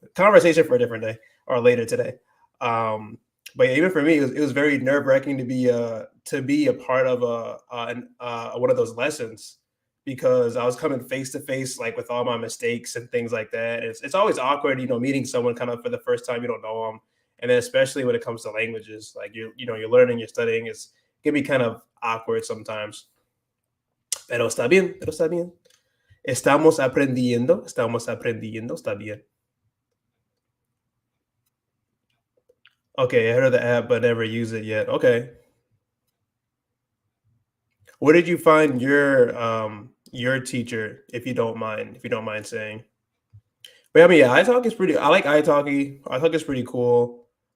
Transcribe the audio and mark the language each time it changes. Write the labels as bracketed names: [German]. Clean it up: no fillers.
[English] Conversation for a different day or later today. But yeah, even for me, it was very nerve wracking to be a part of one of those lessons because I was coming face to face like with all my mistakes and things like that. It's always awkward, meeting someone kind of for the first time you don't know them, and then especially when it comes to languages, like you're learning, you're studying, it can be kind of awkward sometimes. [Spanish] Pero está bien. Estamos aprendiendo, está bien. [English] Okay, I heard of the app, but never used it yet. Okay. Where did you find your teacher, if you don't mind saying? But I mean, yeah, iTalk is pretty I like iTalki. iTalk is pretty cool.